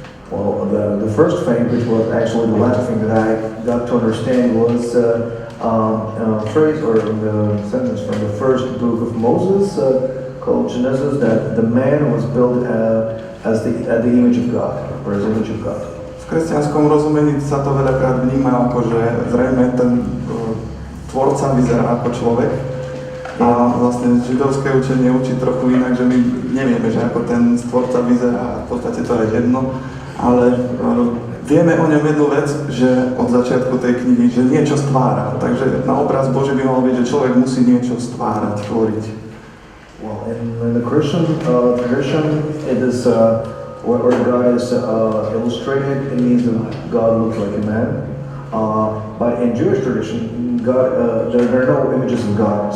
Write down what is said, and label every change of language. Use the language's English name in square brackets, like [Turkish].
[English] Well, the first thing, which was actually the last thing that I got to understand, was a phrase or the sentence from the first book of Moses called Genesis, that the man was built as the image of God, or as image of God. [Slovak] V kresťanskom rozumení sa to veľakrát vníma ako, že zrejme ten tvorca vyzerá ako človek. A vlastne židovské učenie učí trochu inak, že my nevieme, že ako ten stvorca vyzerá, v podstate to je jedno, ale vieme o ňom jednu vec, že od začiatku tej knihy, že niečo stvára. Takže na obraz Boží by mal byť, že človek musí niečo stvárať, tvoriť. [English] Well, in the Christian tradition, it is where God is illustrated. It means that God looks like a man. But in Jewish tradition, God there are no images of God.